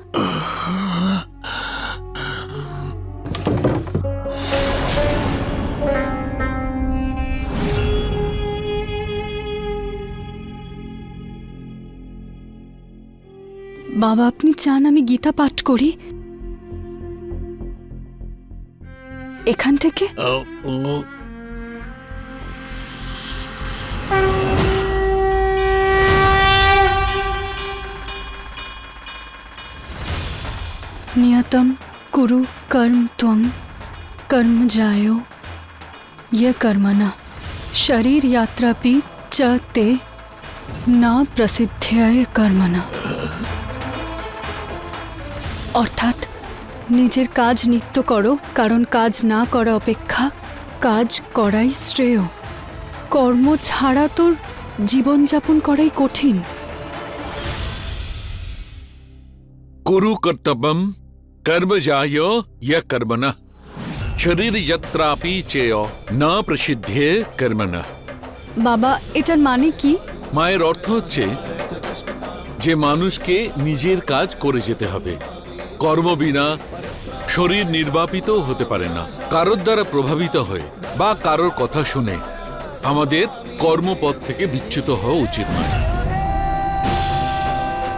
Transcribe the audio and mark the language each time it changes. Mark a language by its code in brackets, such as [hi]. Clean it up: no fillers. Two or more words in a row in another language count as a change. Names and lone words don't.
[bn] বাবা, আপনি চান আমি গীতা পাঠ করি এখান থেকে? [sa] नियतम कुरु कर्म त्वं कर्म जायो ये कर्मणा शरीर यात्रापि च ते न प्रसिद्ध्याय कर्मणा। [bn] অর্থাৎ নিজের কাজ নিত্য করো, কারণ কাজ না করা অপেক্ষা কাজ করাই শ্রেয়। কর্ম ছাড়া তোর জীবনযাপন করাই কঠিন। [sa] कुरु कर्तव्यम कर्म जायो य कर्मणा शरीर यत्रापि चेयो न प्रसिद्धे कर्मणा। [bn] বাবা, এটার মানে কি? মায়ের অর্থ হচ্ছে যে মানুষকে নিজের কাজ করে যেতে হবে। কর্ম বিনা শরীর নির্বাপিত হতে পারে না। কারোর দ্বারা প্রভাবিত হয়ে বা কারোর কথা শুনে আমাদের কর্মপথ থেকে বিচ্যুত হওয়া উচিত নয়।